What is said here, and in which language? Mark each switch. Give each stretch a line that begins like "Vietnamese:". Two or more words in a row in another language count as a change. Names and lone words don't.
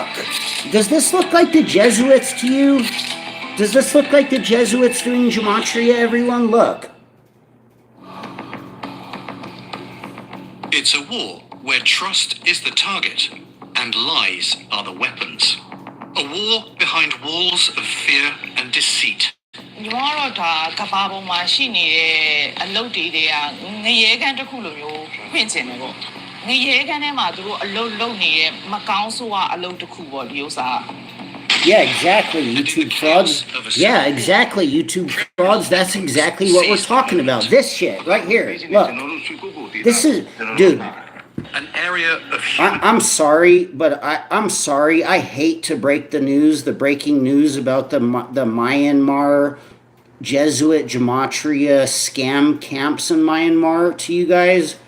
English: Does this look like the Jesuits to you? Does this look like the Jesuits doing Gematria, everyone? Look. It's a war where trust is the target and lies are the weapons. A war behind walls of fear and deceit.
Burmese: ညီမတို့ဒါကဘာပေါ်မှာရှိနေတဲ့အလုပ်တွေကငရေခမ်းတစ်ခုလိုမျိုးဖွင့်ချင်တယ်ပေါ့ငရေခမ်းထဲမှာသူတို့အလုပ်လုပ်နေတဲ့မကောင်းဆိုးအလုပ်တစ်ခုပေါ့ဒီဥစ္စာ
English: Yeah, exactly. YouTube frauds. Yeah, exactly. YouTube frauds. That's exactly what we're talking about. This shit right here. Look. This is, dude. An area of I'm sorry, but I'm sorry. I hate to break the news, the breaking news about the Myanmar Jesuit Gematria scam camps in Myanmar to you guys.